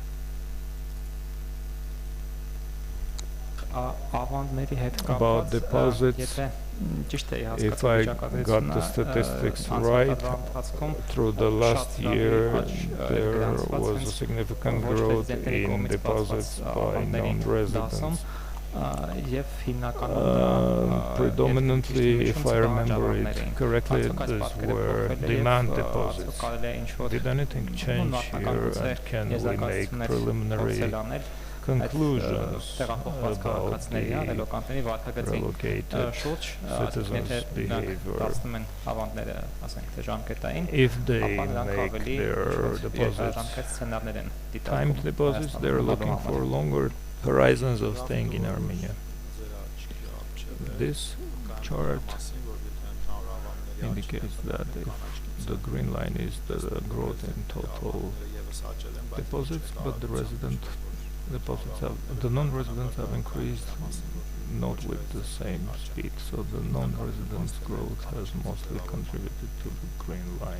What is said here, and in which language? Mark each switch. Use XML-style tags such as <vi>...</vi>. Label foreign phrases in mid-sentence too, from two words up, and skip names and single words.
<en>About deposits, if I got the statistics right, through the last year there was a significant growth in deposits by non-residents.</en> <hy>Եվ հիմնականում դա</hy> <en>predominantly, if I remember it correctly,</en> <hy>Արդյոք այս</hy> <en>these</en> <hy>պատկերը</hy> <en>were</en> <hy>փոխվել է</hy> <en>demand</en> <hy>եւ</hy> <en>deposits.</en> <hy>կարելի է ինչ-որ</hy> <en>Did anything change here, and can we make preliminary conclusions</en> <hy>տեղափոխված</hy> <en>about</en> <hy>քաղաքացիների</hy> <en>the</en> <hy>ռելոկանտների վարկագծի</hy> <en>relocated</en> <hy>շուրջ,</hy> <en>citizens' behavior?</en> <hy>դարձնում են ավանդները, ասենք թե ժամկետային,</hy> <en>If they</en> <hy>ապա նրանք</hy> <en>make</en> <hy>ավելի</hy> <en>their deposits</en> <hy>ժամկետ սցենարներ են</hy> <en>timed deposits, they're looking for longer horizons of staying in Armenia. This chart indicates that if the green line is the growth in total deposits, but the non-residents have increased not with the same speed, so the non-residents growth has mostly contributed to the green line.</en>